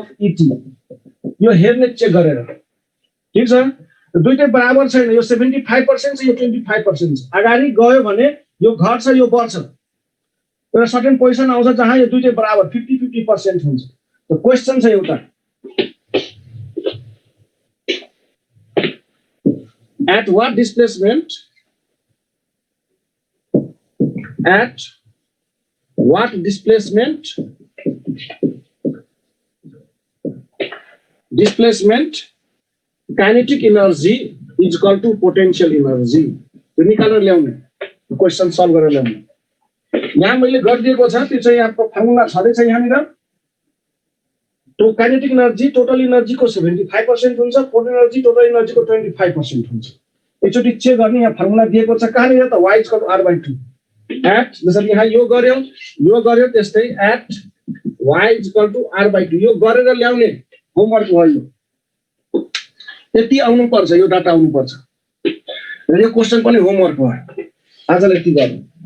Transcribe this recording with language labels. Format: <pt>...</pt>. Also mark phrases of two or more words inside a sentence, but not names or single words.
<ne>इटी यो हेर्ने चेक गरेर ठीक छ दुईटै बराबर छैन यो 75% छ यो 25% छ अगाडि गयो भने यो घट्छ यो बढ्छ र</ne> <en>certain position</en> <ne>आउँछ जहाँ यो दुईटै बराबर 50-50% हुन्छ त क्वेशन छ एउटा</ne> <en>at what displacement kinetic energy is equal to potential energy</en> <ne>त्यो निकालेर ल्याउने</ne> <en>question solve</en> <ne>गरेर ल्याउने यहाँ मैले गरिदिएको छ त्यो चाहिँ यहाँको फर्मुला छदै छ यहाँनिर तो</ne> <en>kinetic energy total energy</en> <ne>को 75% हुन्छ</ne> <en>potential energy total energy</en> <ne>को 25% हुन्छ एकचोटी चेक गर्ने यहाँ फर्मुला दिएको छ कहाँनिर त y = r/2 एट जसरी यहाँ यो गर्यो त्यस्तै एट y = r/2 यो गरेर ल्याउने होमवर्क हो यो यति आउनु पर्छ यो डाटा आउनु पर्छ र यो क्वेशन पनि होमवर्क हो आजले यति गर्नु</ne>